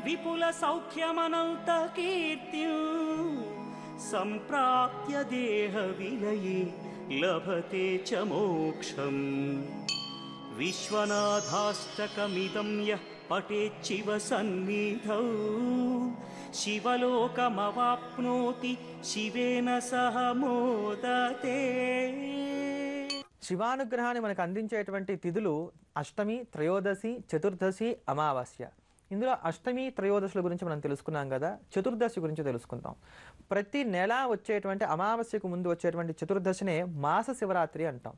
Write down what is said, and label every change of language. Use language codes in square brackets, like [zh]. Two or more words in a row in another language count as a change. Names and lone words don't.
[sa] विपुलसौख्यमनन्तकीर्तिं सम्प्राप्य देहविलये लभते च मोक्षम् विश्वनाथाष्टकमिदं यः पठेच्छिव सन्निधौ शिवलोकमवाप्नोति शिवेन सह मोदते। [te] శివానుగ్రహాన్ని మనకు అందించేటువంటి తిథులు అష్టమి, త్రయోదశి, చతుర్దశి, అమావాస్య. ఇందులో అష్టమి, త్రయోదశుల గురించి మనం తెలుసుకున్నాం కదా. చతుర్దశి గురించి తెలుసుకుందాం. ప్రతి నెల వచ్చేటువంటి అమావాస్యకు ముందు వచ్చేటువంటి చతుర్దశినే మాస శివరాత్రి అంటాం.